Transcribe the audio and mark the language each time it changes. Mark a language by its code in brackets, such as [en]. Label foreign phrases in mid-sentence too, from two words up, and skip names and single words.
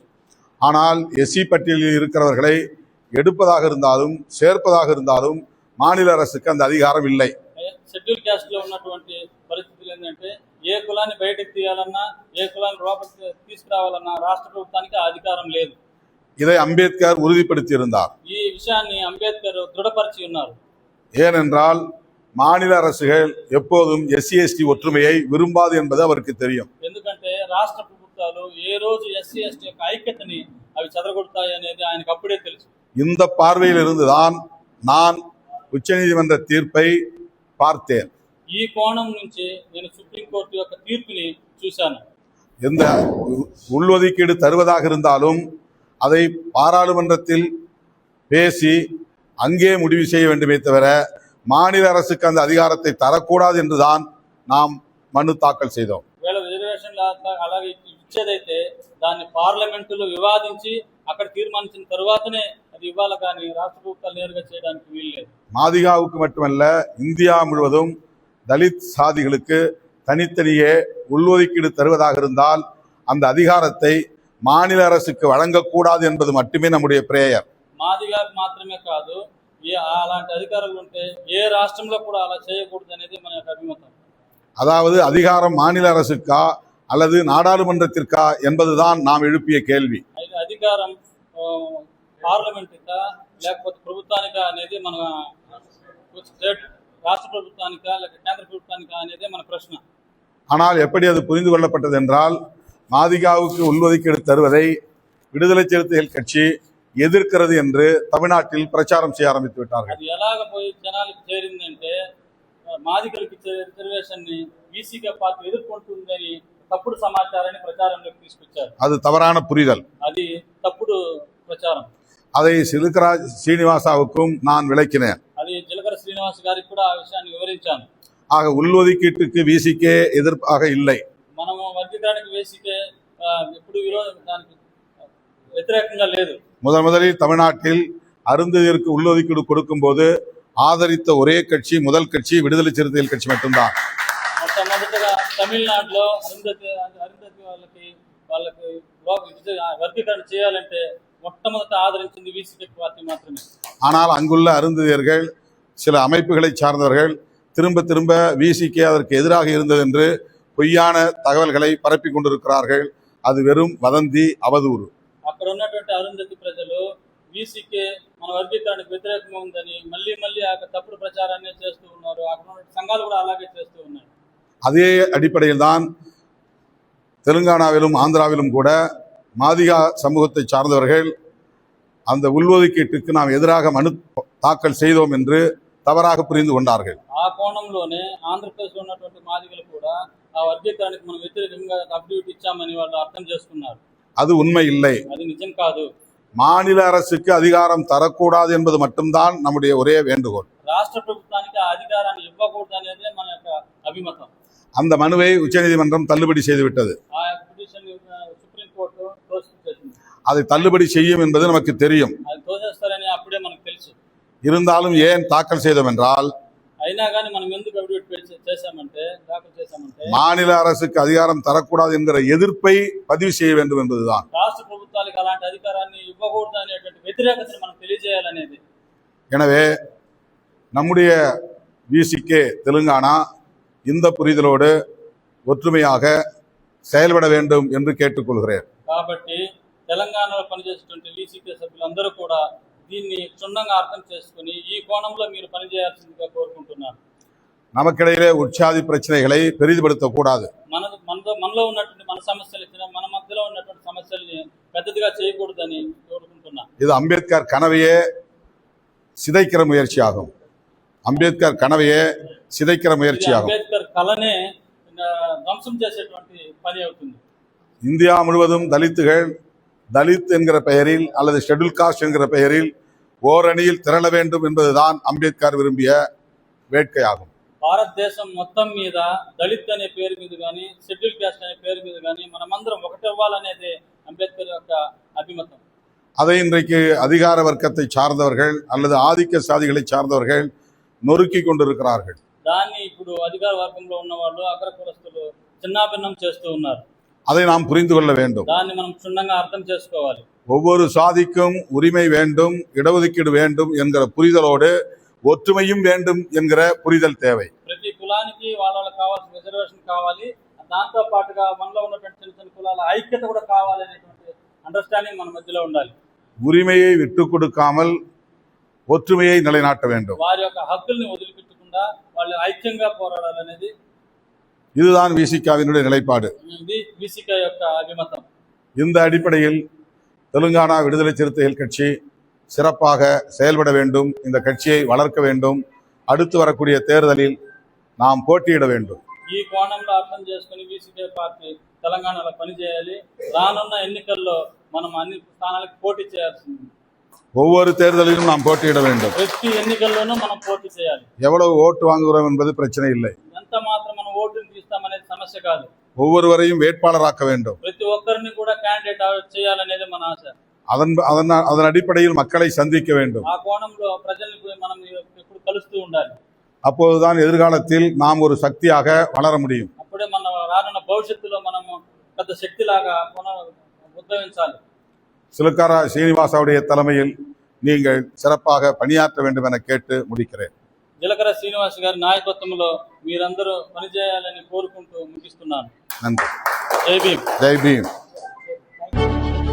[ta] ஆனால் எஸ்சி பட்டியலில் இருக்கிறவர்களை எடுப்பதாக இருந்தாலும் சேர்ப்பதாக இருந்தாலும் மாநில அரசுக்கு அந்த அதிகாரம் இல்லை. [en] Schedule Caste [te] లో ఉన్నటువంటి పరిస్థితులు ఏంటంటే ఏ కులాన్ని బయటకు తీయాలన్నా ఏ కులాన్ని లోపలికి తీసుకురావాలన్నా రాష్ట్ర ప్రభుత్వానికి ఆ అధికారం లేదు. [ta] இதை அம்பேத்கர் உறுதிப்படுத்தி இருந்தார். [te] ఈ విషయాన్ని అంబేద్కర్ దృఢపరిచి ఉన్నారు. [ta] ஏனென்றால் மாநில அரசுகள் எப்போதும் எஸ்சி எஸ்டி ஒற்றுமையை விரும்பாது என்பது அவருக்கு தெரியும். [te] ఎందుకంటే రాష్ట్ర ప్రభుత్వాలు ఏ రోజు ఎస్సీ ఎస్టీ యొక్క ఐక్యతని అవి చెదరగొడతాయి అనేది ఆయనకు అప్పుడే తెలుసు. [ta] இந்த பார்வையில் இருந்துதான் நான் உச்சநீதிமன்ற தீர்ப்பை பார்த்தேன். [te] ఈ కోణం నుంచి నేను సుప్రీంకోర్టు యొక్క తీర్పుని చూశాను. [ta] எந்த உள்ஒதுக்கீடு தருவதாக இருந்தாலும் அதை பாராளுமன்றத்தில் பேசி அங்கே முடிவு செய்ய வேண்டுமே தவிர மாநில அரசுக்கு அந்த அதிகாரத்தை தரக்கூடாது என்றுதான் நாம் மனு தாக்கல் செய்தோம். [te] ఒకవేళ రిజర్వేషన్ అలాగే ఇచ్చేదైతే దాన్ని పార్లమెంటులో వివాదించి అక్కడ తీర్మానించిన తర్వాతనే అది ఇవ్వాలి కానీ రాష్ట్ర ప్రభుత్వాలు నేరుగా చేయడానికి వీల్లేదు. [ta] மாதிகாவுக்கு மட்டுமல்ல, இந்தியா முழுவதும் தலித் சாதிகளுக்கு தனித்தனியே உள்ஒதுக்கீடு தருவதாக இருந்தால் அந்த அதிகாரத்தை மாநில அரசுக்கு வழங்கக்கூடாது என்பது மட்டுமே நம்முடைய பிரேயர். [te] మాదిగాకు మాత్రమే కాదు, అలాంటి అధికారులు ఉంటే ఏ రాష్ట్రంలో కూడా అలా చేయకూడదు అనేది మన యొక్క అభిమతం. [ta] அதாவது அதிகாரம் மாநில அரசுக்கா அல்லது நாடாளுமன்றத்திற்கா என்பதுதான் நாம் எழுப்பிய கேள்வி. [te] అయితే అధికారం పార్లమెంట్కా లేకపోతే ప్రభుత్వానికా అనేది మన స్టేట్ రాష్ట్ర ప్రభుత్వానికా లేక కేంద్ర ప్రభుత్వానికా అనేది మన ప్రశ్న. [ta] ஆனால் எப்படி அது புரிந்து கொள்ளப்பட்டது என்றால், மாதிகாவுக்கு உள்ஒதுக்கீடு தருவதை விடுதலை சிறுத்தைகள் கட்சி எதிர்க்கிறது என்று தமிழ்நாட்டில் பிரச்சாரம் செய்ய ஆரம்பித்து விட்டார்கள். [te] అది ఎలాగ పోయి జనాలకు చేరిందంటే మాదిగలకు ఇచ్చే రిజర్వేషన్ ని బీసీగా పార్టీ ఎదుర్కొంటుందని తప్పుడు సమాచారాన్ని ప్రచారంలోకి తీసుకొచ్చారు. [ta] அது தவறான புரிதல். [te] అది తప్పుడు ప్రచారం. [ta] அதை சிலுக்கராஜ் சீனிவாசாவுக்கும் நான் விளக்கினேன். [te] అది జిలకర శ్రీనివాస్ గారికి కూడా ఆ విషయాన్ని వివరించాను. [ta] ஆக உள்ஒதுக்கீட்டுக்கு விசிக்கே எதிர்ப்பாக இல்லை. [te] మనము వర్గీకరణకు వేసికే ఎప్పుడు దానికి వ్యతిరేకంగా లేదు. [ta] முதலில் தமிழ்நாட்டில் அருந்ததியருக்கு உள்ஒதுக்கீடு கொடுக்கும் போது ஆதரித்த ஒரே கட்சி முதல் கட்சி விடுதலை சிறுத்தைகள் கட்சி மட்டும்தான். [te] మొట్టమొదటిగా తమిళనాడులో అరుంధతి వాళ్ళకి వర్గీకరణ చేయాలంటే మొట్టమొదట ఆదరించింది వీసీకే పార్టీ మాత్రమే. [ta] ஆனால் அங்குள்ள அருந்ததியர்கள் சில அமைப்புகளை சார்ந்தவர்கள் திரும்ப திரும்ப விசிகே அதற்கு எதிராக இருந்தது என்று பொய்யான தகவல்களை பரப்பி கொண்டிருக்கிறார்கள். அது வெறும் வதந்தி, அவதூறு. [te] అక్కడ ఉన్నటువంటి అరుంధతి ప్రజలు వీసీకే మన వర్గీకరణకు వ్యతిరేకంగా ఉందని మళ్ళీ మళ్ళీ ఆ తప్పుడు ప్రచారాన్ని చేస్తూ ఉన్నారు. అక్కడ ఉన్న సంఘాలు కూడా అలాగే చేస్తూ ఉన్నాయి. [ta] அதே அடிப்படையில் தான் தெலுங்கானாவிலும் ஆந்திராவிலும் கூட மாதிகா சமூகத்தை சார்ந்தவர்கள் அந்த உள்ஒதுக்கீட்டுக்கு நாம் எதிராக மனு தாக்கல் செய்தோம் என்று தவறாக புரிந்து கொண்டார்கள். [te] ఆ కోణంలోనే ఆంధ్రప్రదేశ్లో ఉన్నటువంటి మాదిగలు కూడా ఆ వర్గీకరణకు మనం వ్యతిరేకంగా అఫిడవిట్ ఇచ్చామని వాళ్ళు అర్థం చేసుకున్నారు. [ta] அது உண்மை இல்லை. [te] అది నిజం కాదు. [ta] மாநில அரசுக்கு அதிகாரம் தரக்கூடாது என்பது மட்டும்தான் நம்முடைய ஒரே வேண்டுகோள். [te] రాష్ట్ర ప్రభుత్వానికి ఆ అధికారాన్ని ఇవ్వకూడదు అనేదే మన యొక్క అభిమతం. [ta] அந்த மனுவை உச்சநீதிமன்றம் தள்ளுபடி செய்துவிட்டது. [te] ఆ పిటిషన్ సుప్రీం కోర్టు తోసిపుచ్చేసింది. [ta] அதை தள்ளுபடி செய்யும் என்பது நமக்கு தெரியும். [te] అది తోసేస్తారని అప్పుడే మనకు తెలుసు. [ta] இருந்தாலும் ஏன் தாக்கல் செய்தோம் என்றால், [te] అయినా కానీ మనం ఎందుకు అఫిడవిట్ చేశామంటే, దాఖలు చేశామంటే, [ta] மாநில அரசுக்கு அதிகாரம் தரக்கூடாது என்கிற எதிர்ப்பை பதிவு செய்ய வேண்டும் என்பதுதான். [te] రాష్ట్ర ప్రభుత్వాలకు అలాంటి అధికారాన్ని ఇవ్వకూడదు అనేటువంటి వ్యతిరేకతను మనం తెలియజేయాలనేది. [ta] எனவே நம்முடைய விசிகே தெலுங்கானா இந்த புரிதலோடு ஒற்றுமையாக செயல்பட வேண்டும் என்று கேட்டுக்கொள்கிறேன். [te] కాబట్టి తెలంగాణలో పనిచేసేటువంటి వీసీకే సభ్యులందరూ కూడా దీన్ని క్షుణ్ణంగా అర్థం చేసుకుని ఈ కోణంలో మీరు పనిచేయాల్సిందిగా కోరుకుంటున్నాను. [ta] நமக்கிடையிலே உற்சாதி பிரச்சனைகளை பெரிதுபடுத்தக்கூடாது. [te] మనలో ఉన్నటువంటి మన సమస్యలు, మన మధ్యలో ఉన్నటువంటి సమస్యల్ని పెద్దదిగా చేయకూడదని కోరుకుంటున్నాను. [ta] இது அம்பேத்கர் கனவையே சிதைக்கிற முயற்சியாகும். அம்பேத்கர் கனவையே சிதைக்கிற முயற்சியாகும். [te] అంబేద్కర్ కళనే ధ్వంసం చేసేటువంటి పని అవుతుంది. [ta] இந்தியா முழுவதும் தலித் என்கிற பெயரில் அல்லது [en] Schedule Caste [ta] என்கிற பெயரில் ஓரணியில் திரள வேண்டும் என்பதுதான் அம்பேத்கர் விரும்பிய வேட்கையாகும். [te] భారతదేశం మొత్తం మీద దళిత్ అనే పేరు మీద కానీ, [en] Schedule Caste [te] అనే పేరు మీద కానీ మనమందరం ఒకటవ్వాలనేదే అంబేద్కర్ యొక్క అభిమతం. [ta] அதை இன்றைக்கு அதிகார வர்க்கத்தை சார்ந்தவர்கள் அல்லது ஆதிக்க சாதிகளை சார்ந்தவர்கள் நொறுக்கி கொண்டிருக்கிறார்கள். [te] దాన్ని ఇప్పుడు అధికార వర్గంలో ఉన్న వాళ్ళు, అగ్ర కులస్తులు చిన్నాభిన్నం చేస్తూ ఉన్నారు. [ta] அதை நாம் புரிந்து கொள்ள வேண்டும். [te] దాన్ని మనం క్షుణ్ణంగా అర్థం చేసుకోవాలి. [ta] ஒவ்வொரு சாதிக்கும் உரிமை வேண்டும், இடஒதுக்கீடு வேண்டும் என்கிற புரிதலோடு ஒற்றுமையும் வேண்டும் என்கிற புரிதல் தேவை. [te] ప్రతి కులానికి వాళ్ళకి కావాల్సిన రిజర్వేషన్ కావాలి. దాంతో పాటుగా మనలో ఉన్నటువంటి చిన్న చిన్న కులాల ఐక్యత కూడా కావాలి అనేటువంటి అండర్స్టాండింగ్ మన మధ్యలో ఉండాలి. [ta] உரிமையை விட்டு கொடுக்காமல் ஒற்றுமையை நிலைநாட்ட வேண்டும். [te] వారి యొక్క హక్కుల్ని వదిలిపెట్టకుండా వాళ్ళు ఐక్యంగా పోరాడాలనేది [ta] இதுதான் விசிகாவினுடைய நிலைப்பாடு. [te] ఇది వీసీకే యొక్క అభిమతం. [ta] இந்த அடிப்படையில் தெலுங்கானா விடுதலை சிறுத்தைகள் கட்சி சிறப்பாக செயல்பட வேண்டும். இந்த கட்சியை வளர்க்க வேண்டும். அடுத்து வரக்கூடிய தேர்தலில் நாம் போட்டியிட வேண்டும். [te] ఈ కోణంలో అర్థం చేసుకుని వీసీకే పార్టీ తెలంగాణలో పనిచేయాలి. రానున్న ఎన్నికల్లో మనం అన్ని స్థానాలకు పోటీ చేయాల్సింది. [ta] ஒவ்வொரு தேர்தலிலும் நாம் போட்டியிட வேண்டும். [te] ప్రతి ఎన్నికల్లోనూ మనం పోటీ చేయాలి. [ta] எவ்வளவு ஓட்டு வாங்குகிறோம் என்பது பிரச்சனை இல்லை. [te] ఎంత మాత్రం మనం ఓటుని తీస్తామనేది సమస్య కాదు. [ta] ஒவ்வொருவரையும் வேட்பாளராக்க வேண்டும். [te] ప్రతి ఒక్కరిని కూడా క్యాండిడేట్ చేయాలనేది మన ఆశ. [ta] அதன் அடிப்படையில் மக்களை சந்திக்க வேண்டும். [te] ఆ కోణంలో ప్రజల్ని మనం ఎప్పుడు కలుస్తూ ఉండాలి. [ta] அப்போதுதான் எதிர்காலத்தில் நாம் ஒரு சக்தியாக வளர முடியும். [te] అప్పుడే మన రానున్న భవిష్యత్తులో మనము పెద్ద శక్తిలాగా ఉద్భవించాలి. [ta] சிலுக்காரா சீனிவாசாவுடைய தலைமையில் நீங்கள் சிறப்பாக பணியாற்ற வேண்டும் என கேட்டு முடிக்கிறேன். [te] జీలకర్ర శ్రీనివాస్ గారి నాయకత్వంలో మీరందరూ పనిచేయాలని కోరుకుంటూ ముగిస్తున్నాను. [ta] நன்றி. [te] జై భీమ్. [ta] ஜெய் பீம்.